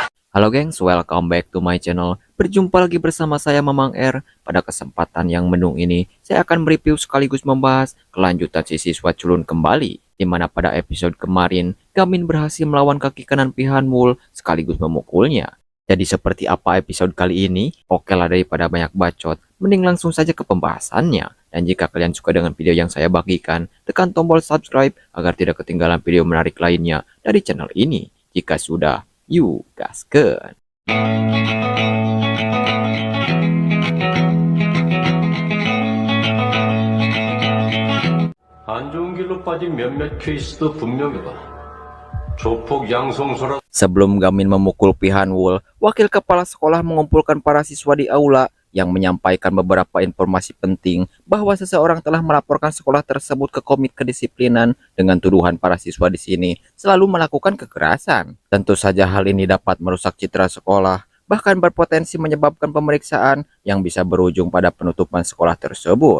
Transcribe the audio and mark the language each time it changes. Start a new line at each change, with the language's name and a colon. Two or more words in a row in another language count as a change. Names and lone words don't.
Indonesian: Halo gengs,
English: welcome back to my channel.
Indonesian: Berjumpa lagi bersama saya Mamang R. Pada kesempatan yang menu ini, saya akan mereview sekaligus membahas kelanjutan si siswa culun kembali, di mana pada episode kemarin, Gamin berhasil melawan kaki kanan Pihanwul sekaligus memukulnya. Jadi seperti apa episode kali ini? Oke lah, daripada banyak bacot, mending langsung saja ke pembahasannya. Dan jika kalian suka dengan video yang saya bagikan, tekan tombol subscribe agar tidak ketinggalan video menarik lainnya dari channel ini. Jika sudah, yuk gaskeun.
Korean: 안 좋은 길로 빠진 몇몇 케이스도 분명하다. 조폭 양성소라.
Indonesian: Sebelum Gamin memukul Pihanwul, wakil kepala sekolah mengumpulkan para siswa di aula yang menyampaikan beberapa informasi penting bahwa seseorang telah melaporkan sekolah tersebut ke Komite Kedisiplinan dengan tuduhan para siswa di sini selalu melakukan kekerasan. Tentu saja hal ini dapat merusak citra sekolah, bahkan berpotensi menyebabkan pemeriksaan yang bisa berujung pada penutupan sekolah tersebut.